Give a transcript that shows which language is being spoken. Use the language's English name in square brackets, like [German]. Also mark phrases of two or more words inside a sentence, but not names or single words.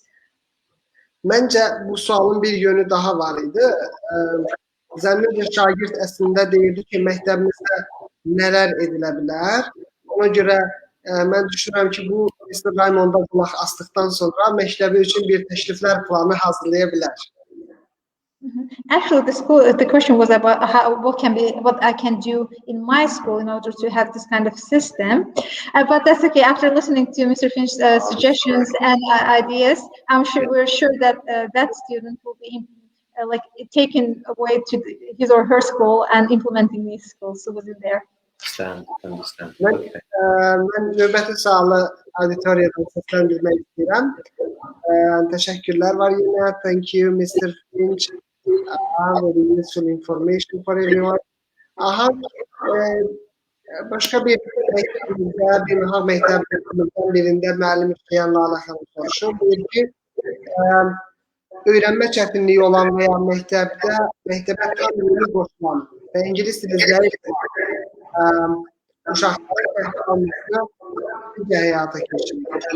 [Azerbaijani] Məncə bu sualın bir yönü daha var idi. Zənnimcə şagird əslində deyirdi ki, məktəbimizdə nələr edilə bilər. Ona görə mən düşünürəm ki, bu Mr. Raymonda qulaq asdıqdan sonra məktəbi üçün bir təkliflər planı hazırlaya bilər. [English] Actually, the question was about what I can do in my school in order to have this kind of system. But that's okay. After listening to Mr. Finch's suggestions and ideas, we're sure that that student will be taken away to his or her school and implementing these skills within there. Understand. [Azerbaijani] Mən Növbəti sağlı auditoriyadan səsləndirmək istəyirəm. Təşəkkürlər var yenə. [English] Thank you, Mr. Finch. Very useful information for everyone. [Azerbaijani] Başqa bir məktəbimizdə, beynəlxalq məktəbimizdən birində müəllim işləyən Lalə xanım soruşur. Buyur ki, öyrənmə çətinliyi olan və ya məktəbə tam yeni qoşulan və ingilis dili zəif uşaqların təşkilatçılığı necə həyata keçirilir?